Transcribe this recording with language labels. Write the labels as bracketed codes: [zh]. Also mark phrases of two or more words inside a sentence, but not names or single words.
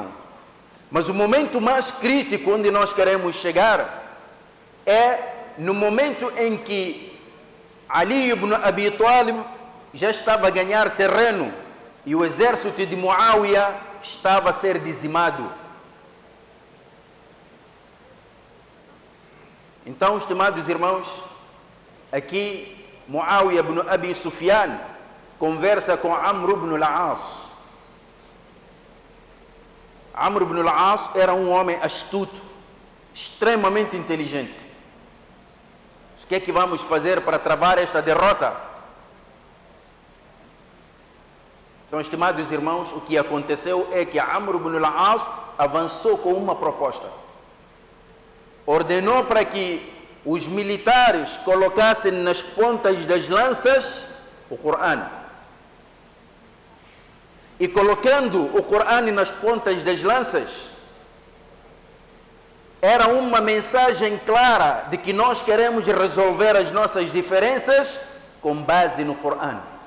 [pt] Mas o momento mais crítico onde nós queremos chegar é no momento em que Ali ibn Abi Talib já estava a ganhar terreno e o exército de Muawiyah estava a ser dizimado. Então, estimados irmãos, aqui Muawiyah ibn Abi Sufyan conversa com Amr ibn al-As. Amr ibn al-As era um homem astuto, extremamente inteligente. O que é que vamos fazer para travar esta derrota? Então, estimados irmãos, o que aconteceu é que Amr ibn al-As avançou com uma proposta. Ordenou para que os militares colocassem nas pontas das lanças o Corão. E colocando o Corão nas pontas das lanças, era uma mensagem clara de que nós queremos resolver as nossas diferenças com base no Corão.